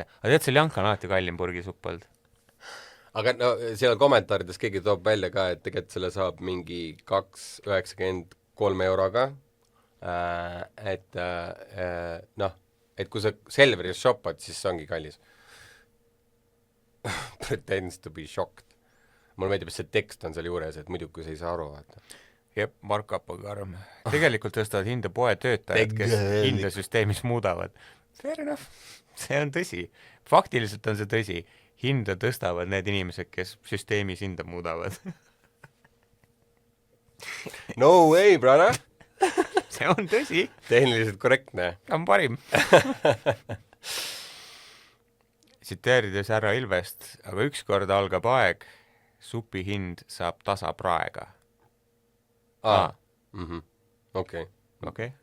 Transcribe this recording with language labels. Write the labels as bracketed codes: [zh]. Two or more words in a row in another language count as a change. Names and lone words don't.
[et] Aga tead, Seljanka on alati kallim purgisupp olnud. Aga no seal kommentaarides keegi toob välja ka, et tegelikult selle saab mingi 2,93 euroga. Et et kui sa Selveris shoppad, siis see ongi kallis. [en] Pretends to be shocked. [et] Mulle meeldib, et see tekst on seal juures, et muidu kui sa ei saa aru, vaata. Jep, markup on karm. Tegelikult tõstavad hinda poe töötajad, kes hinda süsteemis muudavad. [en] Fair enough. [et] See on tõsi. Faktiliselt on see tõsi. Hinda tõstavad need inimesed, kes süsteemis hinda muudavad. [en] No way, brother! [et] See on tõsi. Tehniliselt korrektne. On parim. Tsiteerides härra Ilvest, aga ükskord algab aeg, supi hind saab tasa praega. Okei. Vau.